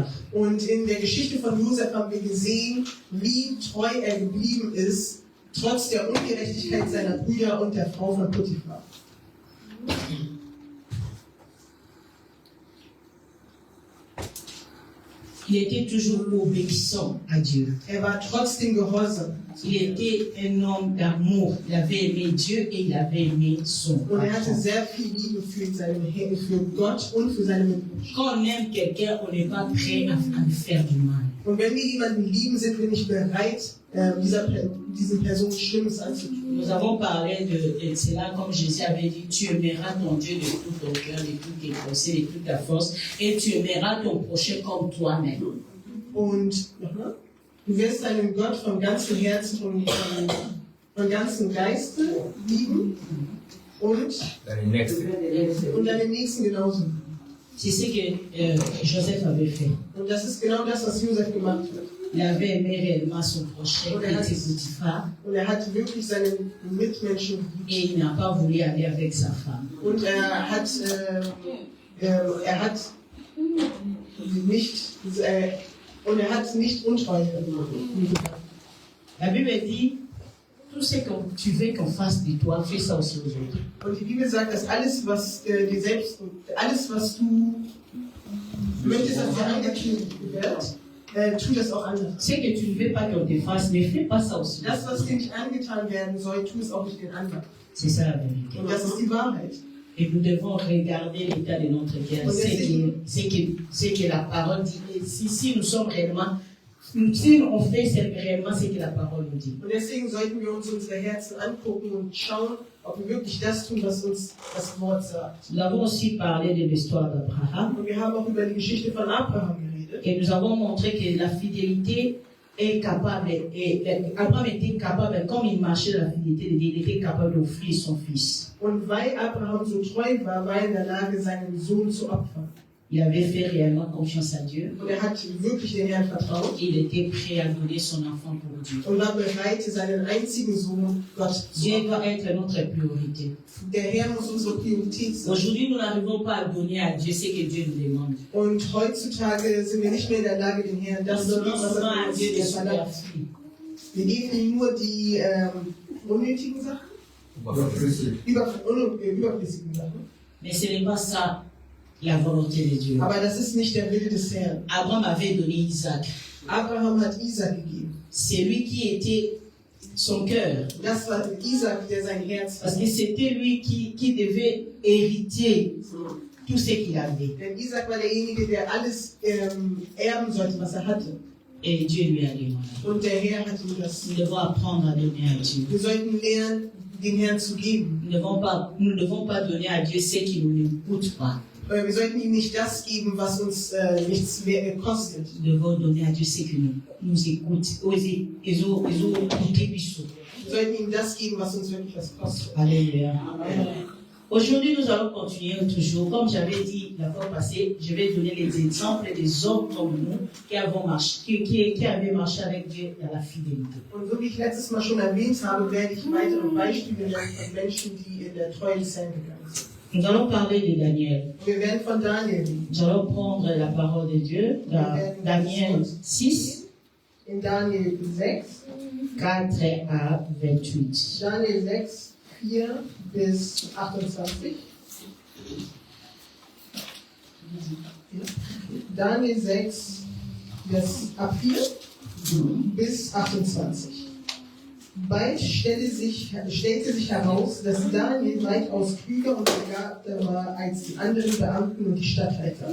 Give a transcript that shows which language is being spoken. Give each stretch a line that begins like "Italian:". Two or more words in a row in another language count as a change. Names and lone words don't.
German: Und in der Geschichte von Josef haben wir gesehen, wie treu er geblieben ist, trotz der Ungerechtigkeit seiner Brüder und der Frau von Potiphar.
French: Il était toujours obéissant à Dieu.
German: Er war trotzdem gehorsam.
French: Il était un homme d'amour. Il avait aimé Dieu et il avait aimé son
German: Und er hatte
French: patron.
German: sehr viel Liebe für Gott und für seine Mitmenschen.
French: Quand on aime quelqu'un, on n'est pas prêt à lui faire du mal.
German: Und wenn wir jemanden lieben, sind wir nicht bereit, diesen Personen Schlimmes anzutun.
French: Nous avons parlé de cela, comme Jésus avait dit, tu aimeras ton Dieu de tout ton cœur, de toutes tes pensées, de toute ta force, et tu aimeras ton prochain comme toi-même.
German: Und du wirst deinen Gott von ganzem Herzen und von ganzem Geiste lieben und deinen Nächsten genauso.
French: C'est ce que Joseph avait fait.
German: Und das ist genau das, was Josef gemacht hat.
French: Il avait aimé réellement son prochain, qui était Potiphar,
German: Und er hat wirklich seinen Mitmenschen geliebt.
French: et il n'a pas voulu aller avec sa femme.
German: Und er hat nicht untreu gemacht.
French: La Bible dit, tout ce que tu veux qu'on fasse de toi, fais ça aussi aux autres.
German: Und die Bibel sagt, dass alles, was du möchtest, dass dir angetan wird, tu das auch anderen.
French: Ce que tu ne veux pas qu'on te fasse, ne fais pas ça aussi.
German: Das, was dir nicht angetan werden soll, tu es auch nicht den anderen.
French: C'est ça la vérité.
German: Und das ist die Wahrheit.
French: Et nous devons regarder l'état de notre cœur, ce que la parole dit. Et si nous sommes réellement, si on fait réellement ce que la parole nous dit.
German: Und deswegen sollten wir uns unsere Herzen angucken und schauen, ob wir wirklich das tun, was uns das Wort sagt.
French: Nous avons aussi parlé de l'histoire d'Abraham.
German: Und wir haben auch über die Geschichte von Abraham geredet.
French: Et nous avons montré que la fidélité est capable, Abraham était capable, comme il marchait dans la fidélité de Dieu, il était capable d'offrir son fils.
German: Und weil Abraham so treu war, war er in der Lage, seinen Sohn zu opfern.
French: Il avait fait réellement confiance à Dieu.
German: Und er hat wirklich den Herrn vertraut
French: Il était prêt à donner son enfant pour Dieu.
German: und war bereit, seinen einzigen Sohn Gott zu
French: Dieu
German: opfern.
French: doit être notre priorité.
German: Der Herr muss unsere Priorität sein.
French: Aujourd'hui, nous n'arrivons pas à donner à Dieu ce que Dieu nous demande.
German: Und heutzutage sind wir nicht mehr in der Lage, den Herrn
French: Nous
German: das zu
French: donnons
German: geben, was
French: souvent
German: er
French: à Dieu des
German: uns verlangt.
French: superflus.
German: Wir geben ihm nur die unnötigen Sachen, überflüssigen Sachen.
French: Mais ce n'est pas ça la volonté de Dieu.
German: Aber das ist nicht der Wille des Herrn.
French: Abraham avait donné Isaac.
German: Abraham hat Isaac gegeben.
French: C'est lui qui était son cœur.
German: Das war Isaac, der sein Herz
French: Parce
German: war.
French: que c'était lui qui devait hériter tout ce qu'il avait.
German: Denn Isaac war derjenige, der alles erben sollte, was er hatte.
French: Et Dieu lui a demandé.
German: Und der Herr hat ihm das.
French: Nous devons apprendre à donner à Dieu.
German: Wir sollten lernen, den Herrn zu geben.
French: Nous ne devons pas donner à Dieu ce qui ne nous coûte pas.
German: Wir sollten ihm nicht das geben, was uns nichts mehr kostet.
French: Nous devons donner à Dieu ce qui nous écoute. Ils ont écouté Bissot.
German: Wir sollten ihm das geben, was uns wirklich was kostet.
French: Alléluia. Aujourd'hui, nous allons continuer toujours. Comme j'avais dit la fois passée, je vais donner les exemples des hommes comme nous qui avaient marché avec Dieu dans la fidélité.
German: Und so wie ich letztes Mal schon erwähnt habe, werde ich weitere Beispiele nennen von Menschen, die in der Treue des Herrn gegangen sind.
French: Nous allons parler de Daniel.
German: Und wir werden von Daniel reden.
French: Nous allons prendre la parole de Dieu dans Daniel 6,
German: In Daniel 6,
French: 4 à 28.
German: Daniel 6, 4 bis 28. Daniel 6, ab 4 bis 28. Bald stellte sich heraus, dass Daniel weitaus klüger und begabter war als die anderen Beamten und die Statthalter.